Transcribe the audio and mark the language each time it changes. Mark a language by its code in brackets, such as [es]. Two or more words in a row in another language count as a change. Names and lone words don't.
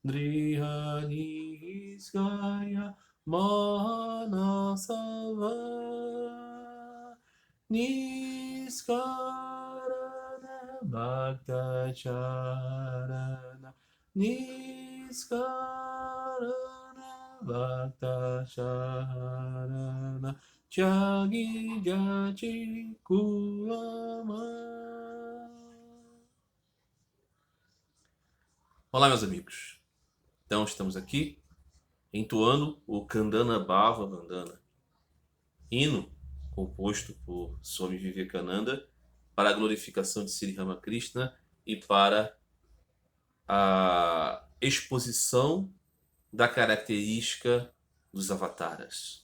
[pt] Drihaniskaya Manasava Niskarana Bhaktacharana Niskarana Bhaktacharana Jagi Jachi Kulama. Olá, meus amigos. Então, estamos aqui entoando o Kandana Bhava Vandana, hino composto por Swami Vivekananda para a glorificação de Sri Ramakrishna e para a exposição da característica dos avataras.